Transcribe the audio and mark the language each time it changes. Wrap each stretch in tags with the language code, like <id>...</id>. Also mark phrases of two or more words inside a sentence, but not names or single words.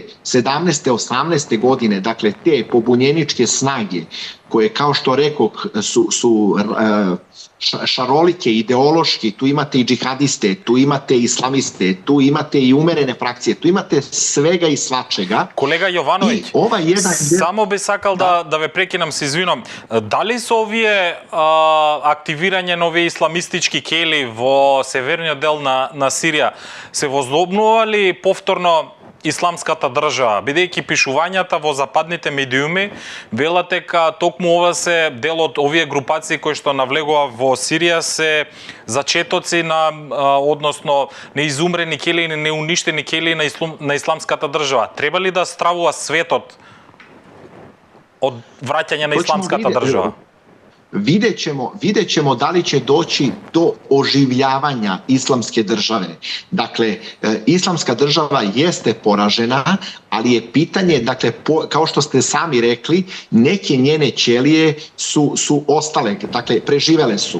<sr>18. godine, dakle, te pobunjeničke snage, koje, kao što rekao, su šarolike, ideološki, tu imate i džihadiste, tu imate i islamiste, tu imate i umerene frakcije, tu imate svega i svačega.</sr> <mk>Колега Јовановиќ, само би сакал да ве прекинам, се извинам. Дали со овие активирање на овие исламистички кели во северниот дел на Сирија се возобнува ли повторно исламската држава, бидејќи пишувањата во западните медиуми велат дека токму ова се дел од овие групации кои што навлегува во Сирија се зачетоци на односно неизумрени кели и неуништени кели на исламската држава. Треба ли да стравува светот од враќање на исламската држава?</mk> <sr>Vidjet ćemo da li će doći do oživljavanja islamske države. Dakle, islamska država jeste poražena, ali je pitanje, dakle, kao što ste sami rekli, neke njene ćelije su ostale, dakle, preživele su.</sr>